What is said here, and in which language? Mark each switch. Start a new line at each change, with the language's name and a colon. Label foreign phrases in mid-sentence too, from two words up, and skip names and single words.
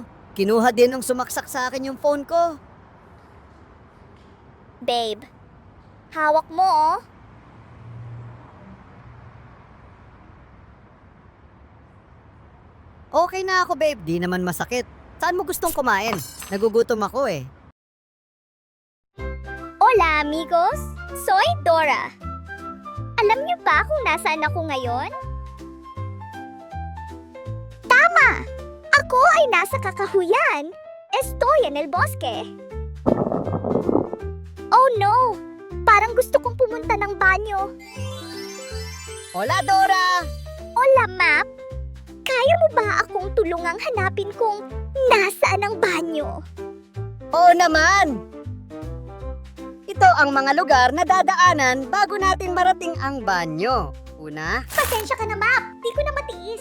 Filipino: Kinuha din ng sumaksak sa akin yung phone ko. Babe, hawak mo oh. Okay na ako, babe. Di naman masakit. Saan mo gustong kumain? Nagugutom ako eh.
Spanish: Hola, amigos. Soy Dora.
Filipino: Alam niyo ba kung nasaan ako ngayon? Tama! Ako ay nasa Kakahuyan.
Spanish: Estoy en el bosque.
English: Oh no!
Filipino: Parang gusto kong pumunta ng banyo.
Spanish: Hola, Dora! Hola, Map.
Filipino: Kaya mo ba akong tulungang hanapin kung nasaan ang banyo? Oo naman! Ito ang mga lugar na dadaanan bago natin marating ang banyo. Una, Pasensya ka na, Map. Di ko na matiis.